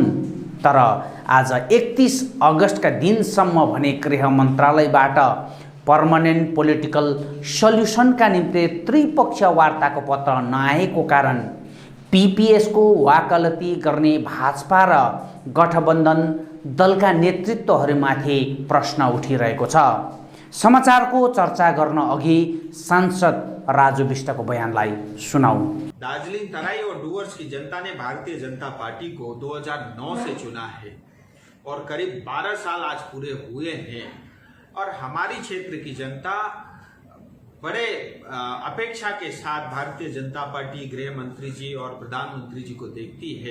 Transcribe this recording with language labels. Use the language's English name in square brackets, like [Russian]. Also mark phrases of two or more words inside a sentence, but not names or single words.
[Nepali] तर आज 31 अगस्तका दिनसम्म भने गृह मन्त्रालयबाट [English] permanent political solutionका [Nepali] निम्ति त्रिपक्षीय वार्ताको पत्र नआएको कारण पीपीएसको वाकालती गर्ने भाजपा र गठबन्धन दलका नेतृत्वहरूमाथि प्रश्न उठिरहेको छ। समाचारको चर्चा गर्न अघि सांसद राजु विष्टको बयानलाई सुनाऊ। [Hindi] दार्जिलिंग तराई और डुवर्स की जनता ने भारतीय जनता पार्टी को 2009 से चुना है और करीब 12 साल आज पूरे हुए हैं और हमारी क्षेत्र की जनता बड़े अपेक्षा के साथ भारतीय जनता पार्टी गृह मंत्री जी और प्रधानमंत्री जी को देखती है।